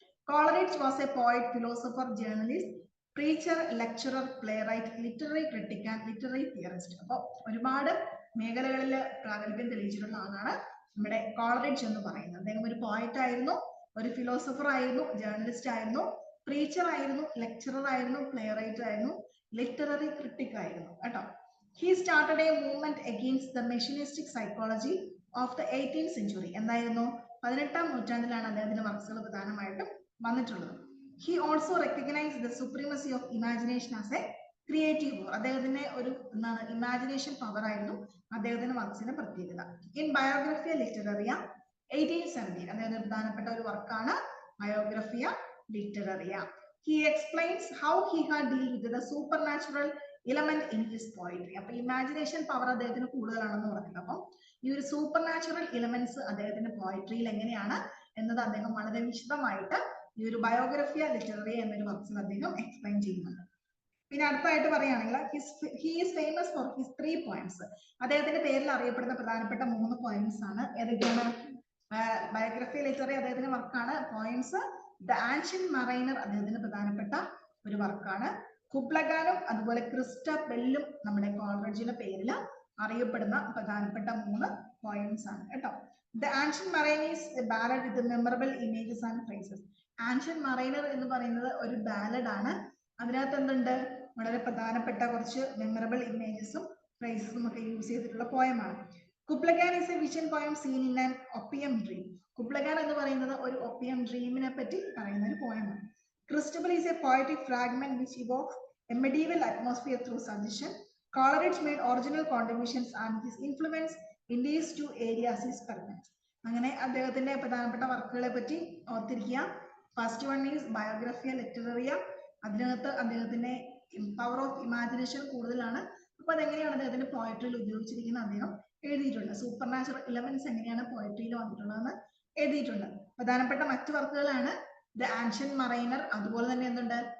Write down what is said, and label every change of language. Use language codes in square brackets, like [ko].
[en] Coleridge was a poet, philosopher, journalist, preacher, lecturer, playwright, literary critic and literary theorist. [ml] അപ്പോൾ ഒരുപാട് മേഖലകളിൽ പ്രാഗൽഭ്യം തെളിയിച്ചിട്ടുള്ള ആളാണ് നമ്മുടെ കോളറിഡ്ജ് എന്ന് പറയുന്നത്. അദ്ദേഹം ഒരു പോയറ്റ് ആയിരുന്നു, ഒരു ഫിലോസഫർ ആയിരുന്നു, ജേർണലിസ്റ്റ് ആയിരുന്നു, പ്രീച്ചർ ആയിരുന്നു, ലെക്ചറർ ആയിരുന്നു, പ്ലേറൈറ്റ് ആയിരുന്നു, ലിറ്റററി ക്രിട്ടിക് ആയിരുന്നു കേട്ടോ. [en] He started a movement against the machinic psychology of the 18th century. [ml] എന്തായിരുന്നു? 18ാം നൂറ്റാണ്ടിലാണ് അദ്ദേഹത്തിന്റെ വർക്കുകൾ പ്രധാനമായിട്ടും വന്നിട്ടുള്ളത്. [en] He also recognized the supremacy of imagination as a creative power. [ml] അദ്ദേഹത്തിന്റെ ഒരു എന്താണ് ഇമാജിനേഷൻ പവർ ആയിരുന്നു അദ്ദേഹത്തിന്റെ വർക്സിന്റെ പ്രത്യേകത. In Biographia Literaria 1870 അദ്ദേഹത്തിന്റെ പ്രധാനപ്പെട്ട ഒരു വർക്കാണ് Biographia Literaria. [en] He explains how he had dealt with the supernatural element in his poetry. [ml] അപ്പൊ ഇമാജിനേഷൻ പവർ അദ്ദേഹത്തിന് കൂടുതലാണെന്ന് പറഞ്ഞിട്ട്, അപ്പം ഈ ഒരു സൂപ്പർ നാച്ചുറൽ എലമെന്റ്സ് അദ്ദേഹത്തിന്റെ പോയട്രിയിൽ എങ്ങനെയാണ് എന്നത് അദ്ദേഹം വളരെ വിശദമായിട്ട് ഈ ഒരു ബയോഗ്രഫിയ ലിറ്റററി എന്നൊരു വർക്സിൽ അദ്ദേഹം എക്സ്പ്ലെയിൻ ചെയ്യുന്നുണ്ട്. പിന്നെ അടുത്തായിട്ട് പറയുകയാണെങ്കിൽ [en] He is famous for his 3 points. [ml] അദ്ദേഹത്തിന്റെ പേരിൽ അറിയപ്പെടുന്ന പ്രധാനപ്പെട്ട 3 പോയിന്റ്സ് ആണ്. ഏതൊക്കെയാണ്? ബയോഗ്രഫിയ ലിറ്റററി അദ്ദേഹത്തിന്റെ വർക്കാണ്. പോയിന്റ്സ് ദ ആൻഷ്യന്റ് മറൈനർ അദ്ദേഹത്തിന്റെ പ്രധാനപ്പെട്ട ഒരു വർക്കാണ്. കുബ്ലഗാനും അതുപോലെ ക്രിസ്റ്റബെല്ലും നമ്മുടെ കോളറിഡ്ജിന്റെ പേരിൽ അറിയപ്പെടുന്ന പ്രധാനപ്പെട്ട 3 പോയിന്റ്സ് ആണ് കേട്ടോ. [en] The ancient mariner is a ballad with memorable images and phrases. [ml] Ancient mariner എന്ന് പറയുന്നത് ഒരു ബാലഡ് ആണ്. അതിനകത്ത് എന്തുണ്ട്? വളരെ പ്രധാനപ്പെട്ട കുറച്ച് മെമ്മറബിൾ ഇമേജസും ഫ്രേസസും ഒക്കെ യൂസ് ചെയ്തിട്ടുള്ള പോയമാണ്. [en] Kubla Khan is a vision poem seen in an opium dream. [ml] കുബ്ലഗാൻ എന്ന് പറയുന്നത് ഒരു ഒപ്പിയം ഡ്രീമിനെ പറ്റി പറയുന്ന ഒരു പോയമാണ്. [en] Christabel is a poetic fragment which evokes a medieval atmosphere through suggestion. Coleridge made original contributions and his influence in these 2 areas is permanent. [ml] അങ്ങനെ അദ്ദേഹത്തിന്റെ പ്രധാനപ്പെട്ട വർക്കുകളെ പറ്റി ഓർത്തിരിക്കുക. [en] first one is [ml] ബയോഗ്രഫിയ ലിറ്റററിയ. അതിനകത്ത് അദ്ദേഹത്തിന്റെ പവർ ഓഫ് ഇമാജിനേഷൻ കൂടുതലാണ്. അപ്പൊ അതെങ്ങനെയാണ് അദ്ദേഹത്തിന്റെ പോയട്രിയിൽ ഉപയോഗിച്ചിരിക്കുന്നത് അദ്ദേഹം എഴുതിയിട്ടുണ്ട്. സൂപ്പർ നാച്ചുറൽ എലമെന്റ്സ് എങ്ങനെയാണ് പോയട്രിയിൽ വന്നിട്ടുള്ളതെന്ന് എഴുതിയിട്ടുണ്ട്. പ്രധാനപ്പെട്ട മറ്റു വർക്കുകളാണ് ദ ആൻഷ്യന്റ് മറൈനർ, അതുപോലെ തന്നെ എന്തുണ്ട്